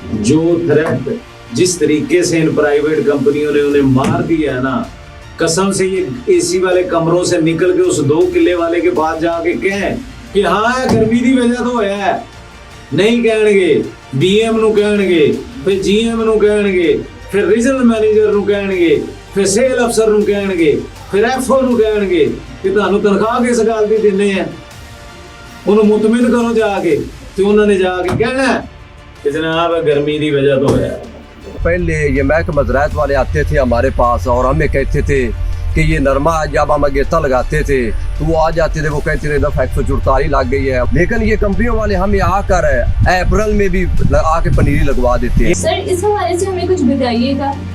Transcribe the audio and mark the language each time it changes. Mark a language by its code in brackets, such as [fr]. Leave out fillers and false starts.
[hi] जो थ्रेट जिस तरीके से इन प्राइवेट कंपनियों ने उन्हें मार दिया है ना, कसम से ये एसी वाले कमरों से निकल के उस 2 किले वाले के पास जाके कहें कि हाँ गर्मी की वजह तो है, नहीं कहणगे, [pa] BM ਨੂੰ ਕਹਿਣਗੇ, ਫਿਰ GM ਨੂੰ ਕਹਿਣਗੇ, ਫਿਰ ਰੀਜਨਲ ਮੈਨੇਜਰ ਨੂੰ ਕਹਿਣਗੇ, ਫਿਰ ਸੇਲ ਅਫਸਰ ਨੂੰ ਕਹਿਣਗੇ, ਫਿਰ FO ਨੂੰ ਕਹਿਣਗੇ ਕਿ ਤੁਹਾਨੂੰ ਤਨਖਾਹ ਕਿਸ ਗੱਲ ਦੀ ਦਿੰਦੇ ਆ। ਉਹਨੂੰ ਮੁਤਮਿਨ ਕਰੋ ਜਾ ਕੇ, ਤੇ ਉਹਨਾਂ ਨੇ ਜਾ ਕੇ ਕਹਿਣਾ ਕਿ ਜਨਾਬ [hi] गर्मी की वजह तो है। पहले ये महकमा ज़राअत वाले आते थे हमारे पास और हमें कहते थे कि ये नरमा जब हम अगेता लगाते थे तो वो आ जाते थे, वो कहते थे दफ़ा 144 लग गई है। लेकिन ये कंपनियों वाले हमें आकर अप्रैल में भी आके पनीरी लगवा देते हैं। सर इस हवाले से हमें कुछ बताइएगा।